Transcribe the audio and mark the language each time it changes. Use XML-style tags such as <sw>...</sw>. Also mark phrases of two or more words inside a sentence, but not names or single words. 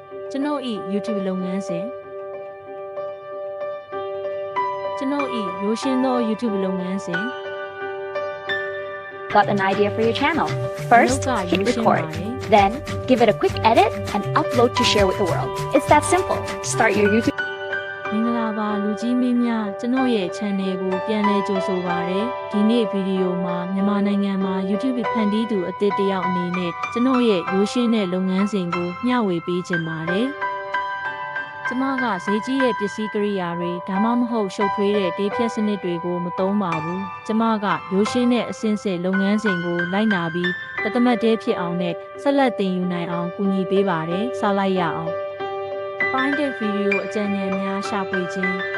<my>ကျွန်ုပ်၏ YouTube လုပ်ငန်းစဉ်ကျွန်ုပ်၏ရိုးရှင်းသော YouTube လုပ်ငန်းစဉ်</my> <en>Got an idea for your channel? First, hit record. Then, give it a quick edit and upload to share with the world. It's that simple. Start your YouTube.</en> <my>မင်္ဂလာပါလူကြီးမင်းများကျွန်တော်ရဲ့ channel ကိုပြန်လည်ကြိုဆိုပါရစေဒီနေ့ဗီဒီယိုမှာမြန်မာနိုင်ငံမှာ YouTube ဖန်တီးသူ အသစ်တစ်ယောက်အနေနဲ့ကျွန်တော်ရဲ့ရိုးရှင်းတဲ့လုပ်ငန်းစဉ်ကိုမျှဝေပေးချင်ပါတယ်ကျမကဈေးကြီးတဲ့ပစ္စည်းကိရိယာတွေဒါမှမဟုတ်ရှုပ်ထွေးတဲ့ဒေးဖြတ်စနစ်တွေကိုမသုံးပါဘူးကျမကရိုးရှင်းတဲ့အစင်းစစ်လုပ်ငန်းစဉ်ကိုလိုက်နာပြီးတသမတ်တဲဖြစ်အောင်နဲ့ဆက်လက်တင်ယူနိုင်အောင်ကူညီပေးပါတယ်စလိုက်ရအောင်အပိုင်းတဲ့ဗီဒီယိုအကြံဉာဏ်များရှာဖွေခြင်း</my>